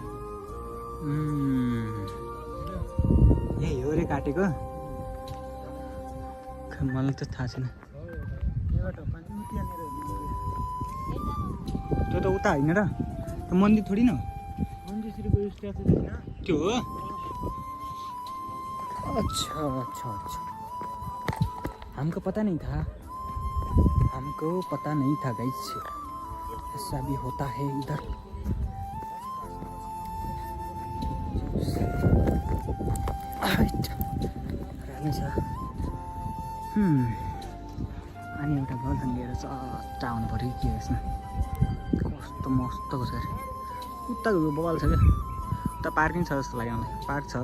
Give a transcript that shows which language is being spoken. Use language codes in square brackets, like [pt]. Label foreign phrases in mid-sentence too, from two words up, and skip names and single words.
[ne] यही हो रे काटेको मलाई त थाहा छैन त्यो त उता होइन र त्यो मन्दिर [hi] थोडी न [ne] मन्जुश्रीको स्ट्याचु देख्न त्यो हो [hi] अच्छा अच्छा अच्छा हमको पता नहीं था [ne] गाइस [hi] ऐसा भी होता है इधर [ne] अनि एउटा गर्लफ्रेन्ड लिएर चट्टा आउनु पऱ्यो के यसमा कस्तो मस्तको छ उता बबाल छ क्या उता पार्किङ छ जस्तो लाग्यो मलाई पार्क छ